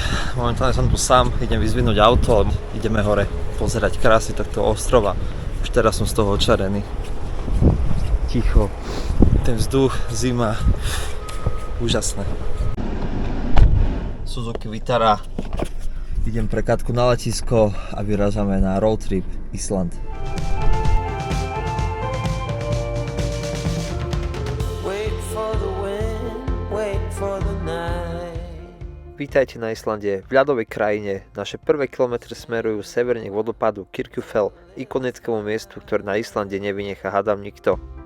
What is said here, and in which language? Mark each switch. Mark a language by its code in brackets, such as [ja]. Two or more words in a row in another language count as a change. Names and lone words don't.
[sk] Momentálne som tu sám, idem vyzvinúť auto, ideme hore pozerať krásy takto ostrova. Už teraz som z toho očarený. Ticho, ten vzduch, zima, úžasné. Suzuki Vitara. Idem pre Katku na letisko a vyrážame na [en] road trip [sk] Island. Vítajte na Islande, v ľadovej krajine. Naše prvé kilometre smerujú severne k vodopádu Kirkjufell, ikonickému miestu, ktoré na Islande nevynechá hádam nikto.